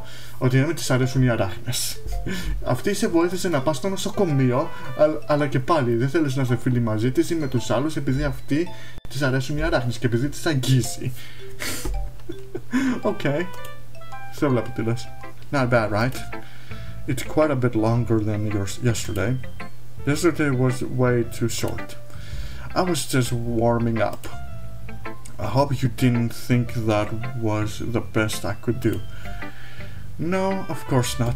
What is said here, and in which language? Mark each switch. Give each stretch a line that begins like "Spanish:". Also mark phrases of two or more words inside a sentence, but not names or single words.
Greek: Ότι της αρέσουν οι αράχνες. Αυτή σε βοήθησε να πας στο νοσοκομείο, αλλά και πάλι δεν θέλεις να είσαι φίλη μαζί της ή με τους άλλους επειδή αυτή της αρέσουν οι αράχνες και επειδή της αγγίζει. Οκ. Σε βλέπω τι λες.
English: Not bad, right? It's quite a bit longer than yesterday. Yesterday was way too short. I was just warming up. I hope you didn't think that was the best I could do. No, of course not.